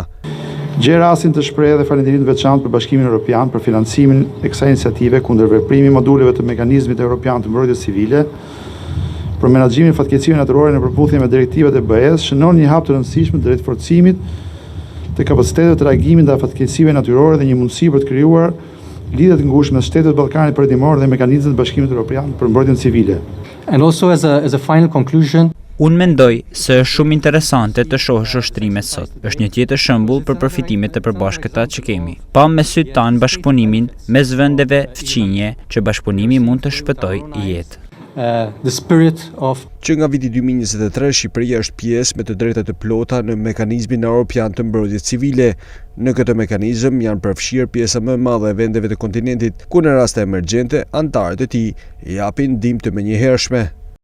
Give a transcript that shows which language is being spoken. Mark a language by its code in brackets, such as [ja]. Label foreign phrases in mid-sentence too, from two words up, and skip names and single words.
[sq] Gjej rastin të shpreh dhe falënderim të veçantë për Bashkimin Evropian për financimin e kësaj iniciative kundër veprimi moduleve të mekanizmit evropian të mbrojtjes civile për menaxhimin e fatkeqësive natyrore në përputhje me direktivat e BE-s, shënon një hap të rëndësishëm drejt forcimit të kapacitetet të reagimit ndaj fatkeqësive natyrore dhe një mundësi për të krijuar lidhje të ngushtë mes Shtetit të Ballkanit Perëndimor dhe mekanizmit të Bashkimit Evropian për mbrojtjen civile. [en] And also as a final conclusion, [sq] unë mendoj se është shumë interesante të shohësh ushtrimet sot. Është një tjetër shembull për përfitimet e përbashkëta që kemi. Pa me sytë tanë bashkëpunimin mes vendeve fqinje që bashkëpunimi mund të shpëtojë jetë. [en] The spirit of [sq] Që nga viti 2023 Shqipëria është pjesë me të drejta të plota në mekanizmin evropian të mbrojtjes civile. Në këtë mekanizëm janë përfshirë pjesa më e madhe e vendeve të kontinentit, ku në raste emergjente antarët e tij japin ndihmë të menjëhershme.